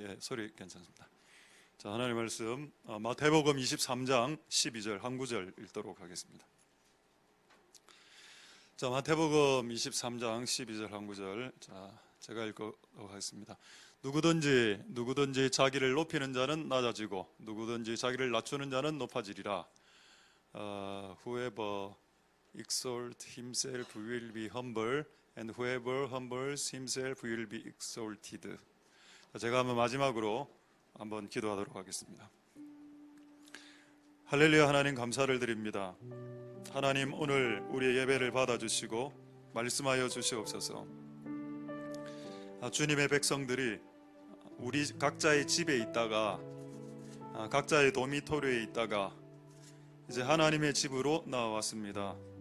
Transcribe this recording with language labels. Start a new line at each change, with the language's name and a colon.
Korean: 예, 소리 괜찮습니다. 자, 하나님의 말씀 마태복음 23장 12절 한 구절 읽도록 하겠습니다. 자, 마태복음 23장 12절 한 구절. 자, 제가 읽도록 하겠습니다. 누구든지 자기를 높이는 자는 낮아지고 누구든지 자기를 낮추는 자는 높아지리라.
English: Whoever exalts himself will be humble, and whoever humbles himself will be exalted.
Korean: 제가 한번 마지막으로 한번 기도하도록 하겠습니다. 할렐루야. 하나님 감사를 드립니다. 하나님, 오늘 우리의 예배를 받아주시고 말씀하여 주시옵소서. 주님의 백성들이 우리 각자의 집에 있다가 각자의 도미토리에 있다가 이제 하나님의 집으로 나왔습니다.